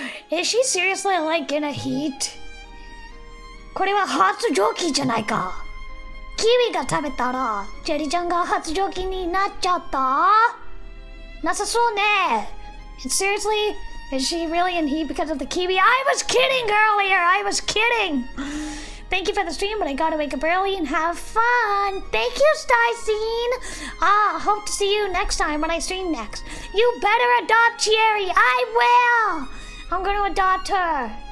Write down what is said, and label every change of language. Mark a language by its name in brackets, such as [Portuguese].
[English] Is she seriously like in a heat? [Japanese] これは発情期じゃないか。キウイが食べたら、チェリちゃんが発情期になっちゃった？なさそうね。 [English] Seriously? Is she really in heat because of the kiwi? I was kidding earlier! I was kidding! Thank you for the stream, but I gotta wake up early and have fun. Thank you, Starcene! Hope to see you next time when I stream next. You better adopt Chieri! I will! I'm gonna adopt her.